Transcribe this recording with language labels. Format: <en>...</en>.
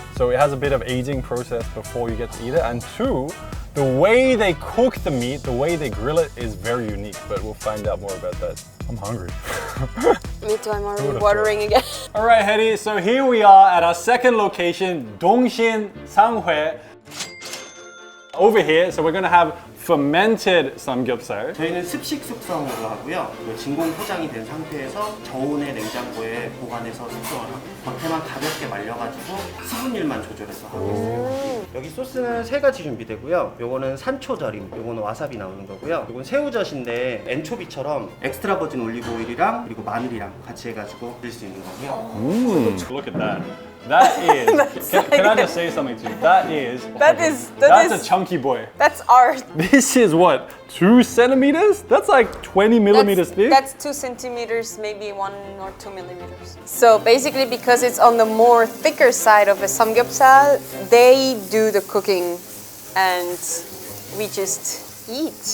<en>So it has a bit of aging process before you get to eat it. And two, the way they cook the meat, the way they grill it is very unique, but we'll find out more about that. I'm hungry. Me too, I'm already watering again. All right, Hedy, so here we are at our second location, Dongsin Sanghwae. Over here, so we're gonna have fermented samgyeopsal.</en> <ko>저희는 습식 숙성으로 하고요. 진공 포장이 된 상태에서 저온의 냉장고에 보관해서 숙성을 하고 겉에만 가볍게 말려가지고 수분율만 조절해서 하고 있습니다. 여기 소스는 세 가지 준비되고요. 요거는 산초절임, 요거는 와사비 나오는 거고요. 요건 새우젓인데 엔초비처럼 엑스트라 버진 올리브 오일이랑 그리고 마늘이랑 같이 해가지고 드실 수 있는 거고요.</ko> <en>Look at that. That is, can I just say something to you? That's That a is chunky boy. that's art. This is what, 2 centimeters? That's like 20 millimeters thick. That's 2 centimeters, maybe 1 or 2 millimeters. So basically, because it's on the more thicker side of a samgyeopsal, they do the cooking, and we just eat.</en>